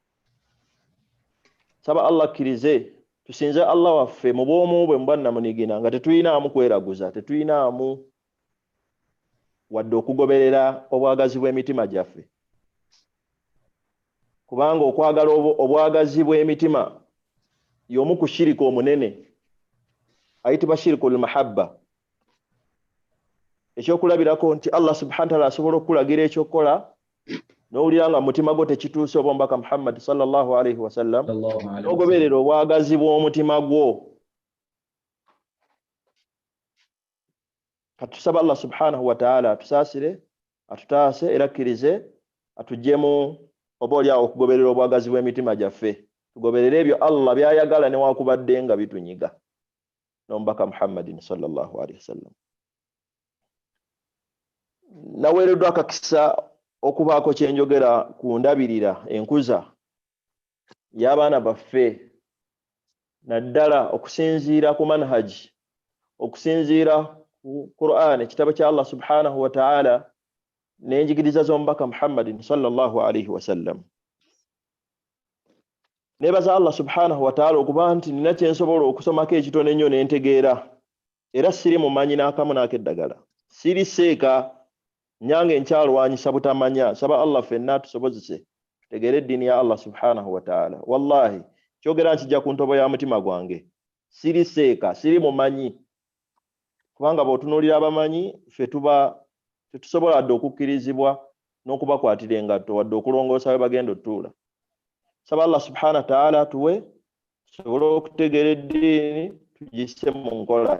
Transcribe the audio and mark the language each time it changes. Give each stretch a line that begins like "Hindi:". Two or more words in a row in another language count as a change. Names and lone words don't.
Ganda: Saba Allah akkirize tusinze Allah waffe mu bw'omu bwe mu bwannamunigina nga tetuyinaamu kweraguza, tetuyinaamu wadde okugoberera obwagazi bw'emitima gyaffe, kubanga okwagala obwagazi bw'emitima y'omu ku shirika omunene ayitibwa
Arabic: شرك المحبة.
Ganda: Ekyokulabirako nti
Arabic: الله سبحانه وتعالى
Ganda: asobola okulagira ekyokola n'owulira nga mutima gwo tekituuse oba omubaka Muhammad
Arabic: صلى الله عليه وسلم,
Ganda: n'ogoberera obwagazi bw'omutima gwo. Katusaba
Arabic: الله سبحانه وتعالى
Ganda: atusaasire, atutaase era akkirize atuggyemu oba olyawo okugoberera obwagazi bw'emitima gyaffe, tugoberere ebyo Allah byayagala newakubadde nga bitunyiga n'omubaka Muhammadin
Arabic: صلى الله عليه وسلم.
Ganda: Naweereddwa akakisa okubaako kye njogera ku ndabirira enkuza y'abaana baffe, naddala okusinziira ku manhaji, okusinziira ku Qur'an ekitabo kya
Arabic: الله سبحانه وتعالى
Ganda: n'enjigiriza z'omubaka Muhammadin
Arabic: صلى الله عليه وسلم.
Ganda: Nebaza
Arabic: الله سبحانه وتعالى
Ganda: okuba nti nina kye nsobola okusomako ekitono ennyo n'entegeera, era siri mumanyi n'akamu n'akeddagala, siri seeka nyange nkyalwanyisa butamanya. Saba Allah ffenna tusobozese tutegeere eddiini ya
Arabic: الله سبحانه وتعالى.
Ganda: Wallahi kyogera nkijja ku ntobo ya mutima gwange, siri seeka, siri mumanyi, kubanga bw'otunuulira abamanyi ffe tuba tetusobola dde okukkirizibwa n'okubakwatira engatto wadde okulongoosa we bagenda otuula. Saba
Arabic: الله سبحانه وتعالى
Ganda: tuwe tusobole okutegeera eddiini tugisse mu nkola.